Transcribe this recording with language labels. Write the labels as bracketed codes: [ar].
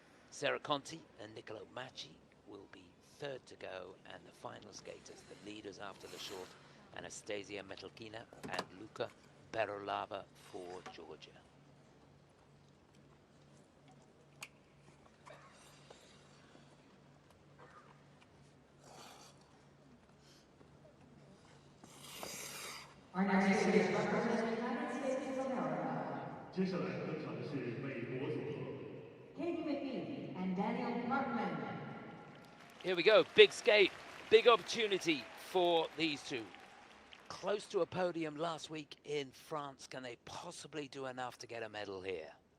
[en] Sara Conti and Niccolo Macii will be third to go, and the final skaters, the leaders after the short, Anastasiia, Metelkina and Luka, Berulava for Georgia. Our next speaker is representing the United States of America. [zh] 接下来登场的是美国组合。 [en] Katie McBeath and Daniil Parkman. Here we go, big skate, big opportunity for these two. Close to a podium last week in France. Can they possibly do enough to get a medal here?